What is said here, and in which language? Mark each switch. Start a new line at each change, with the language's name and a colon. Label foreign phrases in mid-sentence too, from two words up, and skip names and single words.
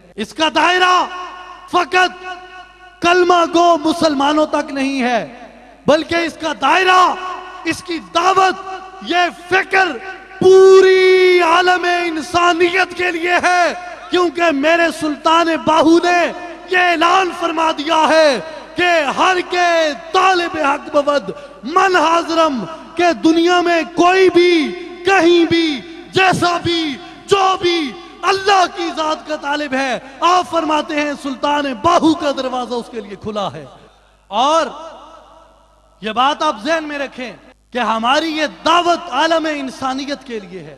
Urdu: اس کا دائرہ فقط کلمہ گو مسلمانوں تک نہیں ہے، بلکہ اس کا دائرہ، اس کی دعوت، یہ فکر پوری عالم انسانیت کے لیے ہے. کیونکہ میرے سلطان باہو نے یہ اعلان فرما دیا ہے کہ
Persian: ہر کے طالب حق بود من حاضرم،
Urdu: کہ دنیا میں کوئی بھی، کہیں بھی، جیسا بھی، جو بھی اللہ کی ذات کا طالب ہے، آپ فرماتے ہیں سلطان باہو کا دروازہ اس کے لیے کھلا ہے. اور یہ بات آپ ذہن میں رکھیں کہ ہماری یہ دعوت عالم انسانیت کے لیے ہے.